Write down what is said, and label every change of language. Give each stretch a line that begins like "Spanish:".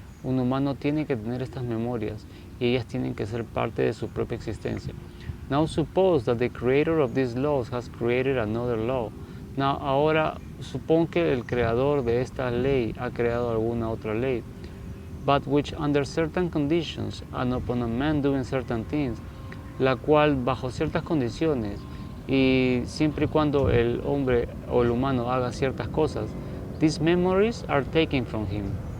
Spanish: Un humano tiene que tener estas memorias, y ellas tienen que ser parte de su propia existencia.
English: Now suppose that the creator of these laws has created another law.
Spanish: Now, ahora supón que el creador de esta ley ha creado alguna otra ley,
English: but which under certain conditions and upon a man doing certain things,
Spanish: la cual bajo ciertas condiciones y siempre y cuando el hombre o el humano haga ciertas cosas,
English: these memories are taken from him.